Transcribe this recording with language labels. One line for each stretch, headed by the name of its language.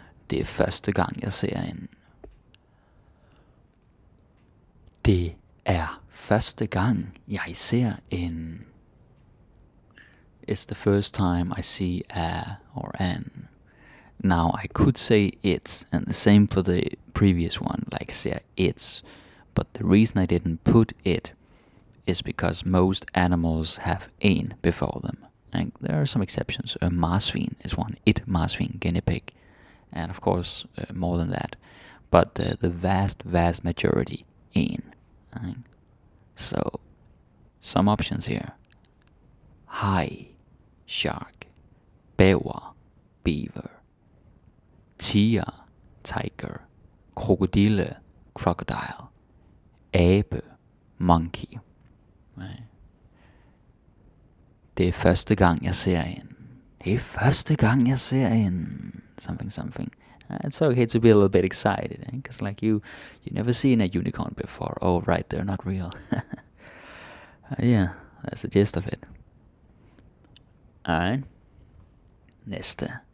Danish: Det er første gang, jeg ser en. Det er første gang, jeg ser en.
English: It's the first time I see a or an. Now I could say it, and the same for the previous one, like say it's. But the reason I didn't put it is because most animals have en before them. And there are some exceptions. Marsvin is one. It marsvin, guinea pig. And of course, more than that. But the vast majority, en. Right? So, some options here. Haj, shark. Bæver, beaver. Tiger, tiger. Krokodille, crocodile. Abe, monkey. Right.
Danish: Det er første gang, jeg ser en. Det er første gang, jeg ser en.
English: Something. It's okay to be a little bit excited, because like you never seen a unicorn before. Oh, right, they're not real. Yeah, that's the gist of it. Alright.
Danish: Næste.